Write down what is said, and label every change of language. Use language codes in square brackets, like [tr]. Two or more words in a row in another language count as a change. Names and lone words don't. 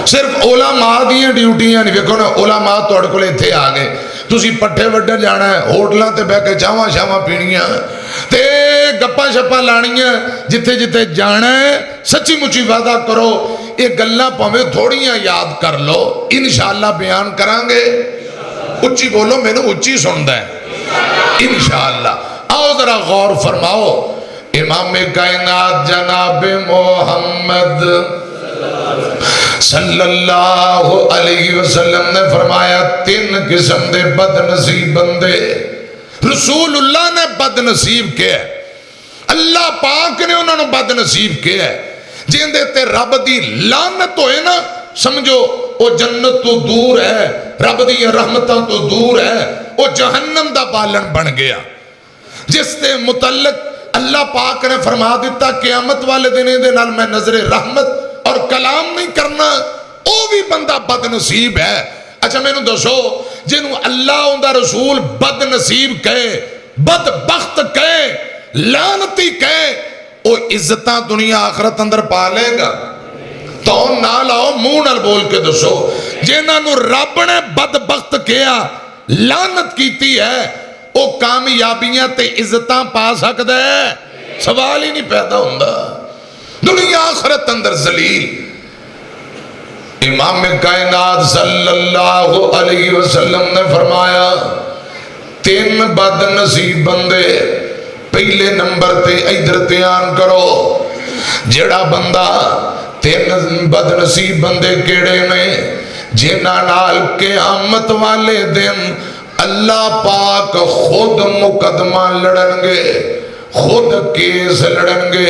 [pa] صرف علماء دیاں ڈیوٹیاں نہیں، ویکھو نا علماء تہاڈے کول ایتھے آ گئے، تسیں پٹھے وڈھن جانا ہے، ہوٹلوں تے بہہ کے چاواں شاواں پینیاں تے گپاں شپاں لانیاں، جتھے جتھے جانا ہے سچی مچی وعدہ کرو، یہ گلاں بھاویں تھوڑیاں یاد کر لو، ان شاء اللہ بیان کراں گے. اچی بولو، مینوں اچی سندا ہے ان شاء اللہ. آؤ ذرا غور فرماؤ، امام کائنات جناب محمد [ar] صلى الله عليه وسلم [pa] نے فرمایا، 3 قسم دے بدنصیب بندے رسول اللہ نے بدنصیب کیا، اللہ پاک نے انہوں نے بدنصیب کیا، جنہاں تے رب دی لعنت ہوئے نا، سمجھو وہ جنت توں دور ہے، رب دی رحمتاں توں دور ہے، وہ جہنم دا بالن بن گیا. جس کے متعلق اللہ پاک نے فرما دتا، قیامت والے دن دے نال میں نظر رحمت اور کلام نہیں کرنا، وہ بھی بندہ بدنصیب ہے. اچھا مینوں دسو، جنہاں اللہ ان کا رسول بدنصیب کہے، بدبخت کہے، لعنتی کہے، وہ عزت دنیا آخرت اندر پا لے گا? تو نا لاؤ، منہ نال بول کے دسو، جنہاں نے رب نے بدبخت کیا، لعنت کی ہے، وہ کامیابیاں تے عزت پا سکتا ہے? [ur] سوال ہی نہیں پیدا ہوتا۔ دنیا آخرت اندر ذلیل. [pa] امام کائنات [ar] صلى الله عليه وسلم [pa] نے فرمایا، 3 بدنصیب بندے، پہلے نمبر تے ادھر دھیان کرو، جیہڑا بندہ 3 بدنصیب بندے کیہڑے نیں، جنہاں نال قیامت والے دن اللہ پاک خود مقدمہ لڑن گے، خود کیس لڑن گے.